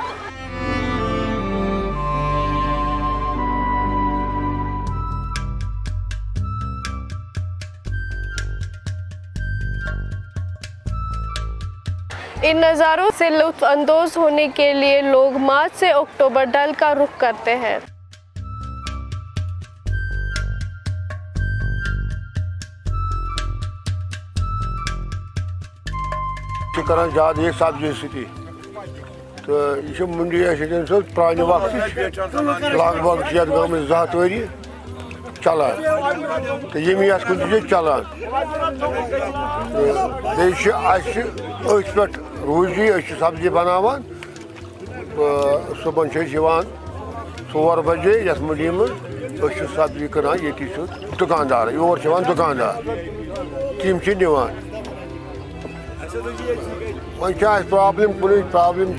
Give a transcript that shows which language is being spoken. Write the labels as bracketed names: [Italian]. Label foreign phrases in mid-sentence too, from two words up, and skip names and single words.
[Urdu] ان نظاروں سے لطف اندوز ہونے کے لیے لوگ مارچ سے اکتوبر ڈل کا رخ کرتے ہیں۔ [Kashmiri] کران زیادہ یہ سبزی ستی تو یہ منڈی پرانہ وقت لگ بھگ یتھ گامس 2 ؤری چلان تو یم یتھ کن چلان بیٚیہِ أتھۍ پٮ۪ٹھ روزی سبزی بناوان صبحن یِوان 4 بجے یتھ منڈی منٛز سبزی کٕنان ییٚتی چھُ دُکاندار یور چھِ یِوان دُکاندار تِم چھِ نِوان وۄنۍ چھِ اَسہِ پرٛابلِم کُنٕچ پرٛابلِم